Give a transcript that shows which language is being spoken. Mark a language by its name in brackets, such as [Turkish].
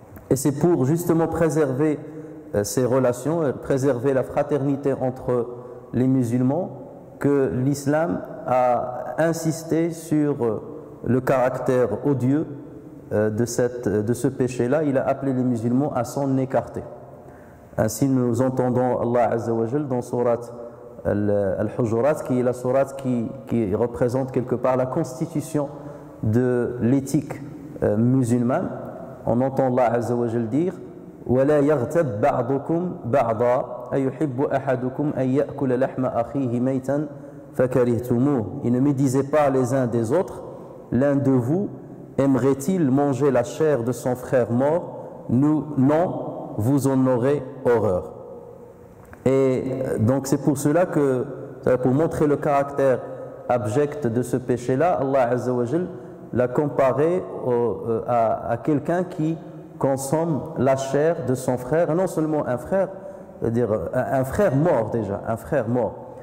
[French] Et c'est pour justement préserver ces relations, préserver la fraternité entre les musulmans que l'islam a insisté sur le caractère odieux de ce péché-là. Il a appelé les musulmans à s'en écarter. Ainsi nous entendons Allah Azza wa Jal dans Surat Al-Hujurat, qui est la sourate qui représente quelque part la constitution de l'éthique musulmane. On entend Allah Azza wa Jal dire [Arabic] وَلَا يَغْتَبْ بَعْضُكُمْ بَعْضًا أَيُحِبُّ أَحَدُكُمْ أَنْ يَأْكُلَ لَحْمَ أَخِيهِ مَيْتًا فَكَرِهْتُمُوهُ. [French] Et ne médisez pas les uns des autres. L'un de vous aimerait-il manger la chair de son frère mort? Non, vous en aurez horreur. Et donc c'est pour cela que, pour montrer le caractère abject de ce péché-là, Allah Azza wa Jal l'a comparé à quelqu'un qui consomme la chair de son frère, non seulement un frère, c'est-à-dire un frère mort déjà, un frère mort.